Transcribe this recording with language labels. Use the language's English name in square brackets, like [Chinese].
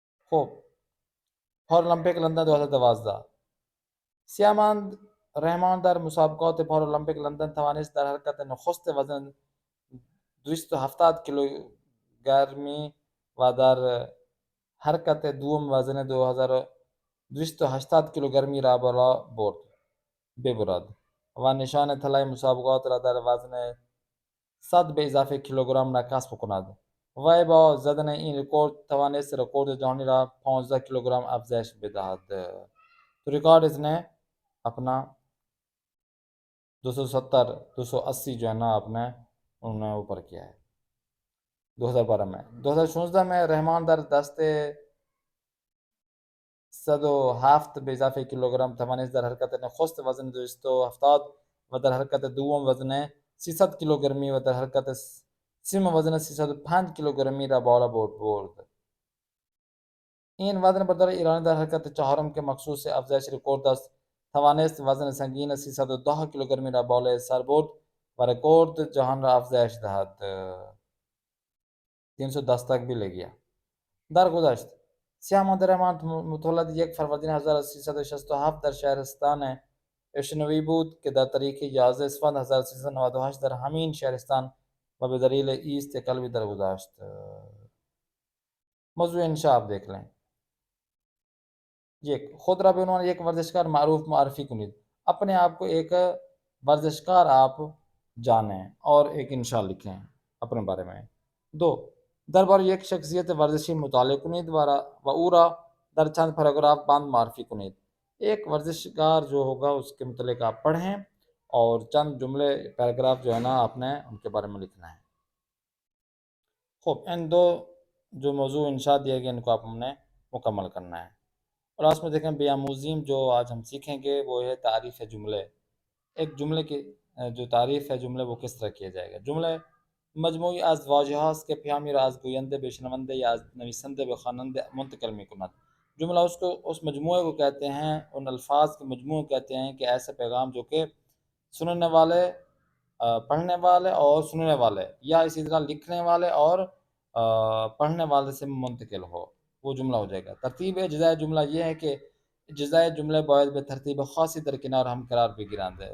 [Persian] خب پارالمپیک لندن 2012. سیاماند رحمان در مسابقات پارالمپیک لندن توانست در حرکت نخست وزن 270 کیلوگرمی و در حرکت دوم وزن 280 کیلوگرمی را بالا ببرد و نشان طلای مسابقات را در وزن 100 به اضافه کیلوگرم را کسب کند. وی با زدن این رکورد توانست رکورد جهانی را 15 کیلوگرم افزایش بدهد. [Urdu] تو ریکارڈ اس نے اپنا 280 جو ہے نا انہوں نے اوپر کیا ہے 2012 میں. 2016 میں [Persian] رحمان در دست 107 به اضافه کیلوگرم توانست در حرکت نخست وزن 270 و در حرکت دوم وزن 300 کیلوگرمی و در حرکت سوم وزن 305 کیلوگرمی را بالا برد. این وزن بردار ایرانی در حرکت چهارم که مخصوص افزایش رکورد است توانست وزن سنگین 310 کیلوگرمی را بالای سر برد و رکورد جهان را افزایش دهد. [Urdu] 310 تک بھی لے گیا. [Persian] درگذشت سیاماند رحمان متولد 1 فروردین 1367 در شهرستان اشنوی بود که در تاریخ 11 اسفند 1398 در همین شهرستان و به دلیل ایست قلبی درگذشت. [Urdu] موضوع انشاء آپ دیکھ لیں. [Persian] خود را به عنوان یک ورزشکار معروف معرفی کنید. [Urdu] اپنے آپ کو ایک ورزشکار آپ جانیں اور ایک انشاء لکھیں اپنے بارے میں. [Persian] 2 درباره یک شخصیت ورزشی مطالعه کنید و او را در چند پاراگراف بند معرفی کنید. [Urdu] ایک ورزشکار جو ہوگا اس کے متعلق آپ پڑھیں اور چند جملے پیراگراف جو ہے نا آپ نے ان کے بارے میں لکھنا ہے. خب ان 2 جو موضوع انشاء دیے گئے ان کو آپ ہم نے مکمل کرنا ہے. اور آج میں دیکھیں بیاموزیم جو آج ہم سیکھیں گے وہ ہے تعریف جملے. ایک جملے کی جو تعریف ہے جملے وہ کس طرح کیا جائے گا. [Persian] جملے مجموعی از واژه هاست که پیامی را از گوینده به شنونده یا از نویسنده به خواننده منتقل می‌کند. [Urdu] جملہ اس مجموعے کو کہتے ہیں، ان الفاظ کے مجموعے کہتے ہیں کہ ایسے پیغام جو کہ سننے والے، پڑھنے والے اور سننے والے یا اسی طرح لکھنے والے اور پڑھنے والے سے منتقل ہو، وہ جملہ ہو جائے گا. ترتیب اجزائے جملہ یہ ہے کہ [Persian] اجزائے جملے باید به ترتیب خاصی در کنار ہم قرار بگیرند.